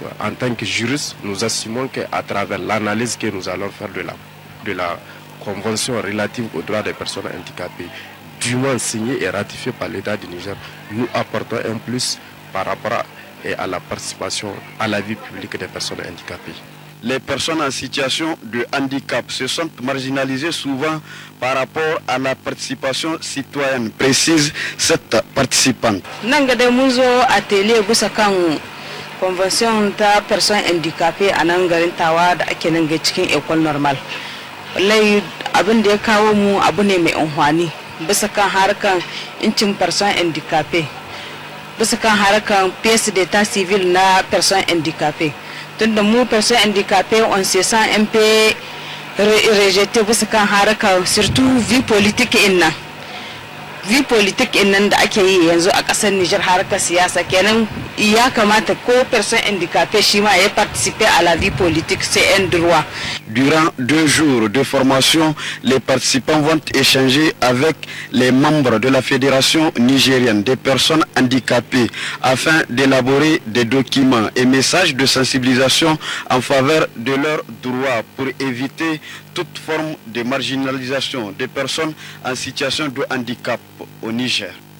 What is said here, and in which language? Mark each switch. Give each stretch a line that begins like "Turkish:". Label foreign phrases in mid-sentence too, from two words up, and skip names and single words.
French: En tant que juriste, nous assumons qu'à travers l'analyse que nous allons faire de la Convention relative aux droits des personnes handicapées, dûment signée et ratifiée par l'État du Niger, nous apportons un plus par rapport à la participation à la vie publique des personnes handicapées. Les personnes en situation de handicap se sont marginalisées souvent par rapport à la participation citoyenne, précise cette participante. Atelier convention
Hausa: ta
French: personnes handicapées
Hausa: a nan garin Tawa da ake nan ga cikin
French: école normale.
Hausa: Wallahi abin da ya kawo mu abu ne mai amfani bisa kan harkan incin
French: person handicapé,
Hausa: bisa kan harkan
French: pièce d'état civil
Hausa: na
French: person handicapé.
Hausa: tunda mu
French: personnes handicapées on se sent un peu rejeté
Hausa: bisa kan haraka
French: surtout vie politique
Hausa: inna
French: vie politique
Hausa: innan da ake yi yanzu a kasar Niger harkar siyasa kenan ya kamata ko
French: personne handicapée
Hausa: shi ma ya
French: participer à la vie politique, c'est un droit. Durant 2 jours de formation, les participants vont échanger avec les membres de la Fédération nigérienne des personnes handicapées afin d'élaborer des documents et messages de sensibilisation en faveur de leurs droits pour éviter toute forme de marginalisation des personnes en situation de handicap au Niger.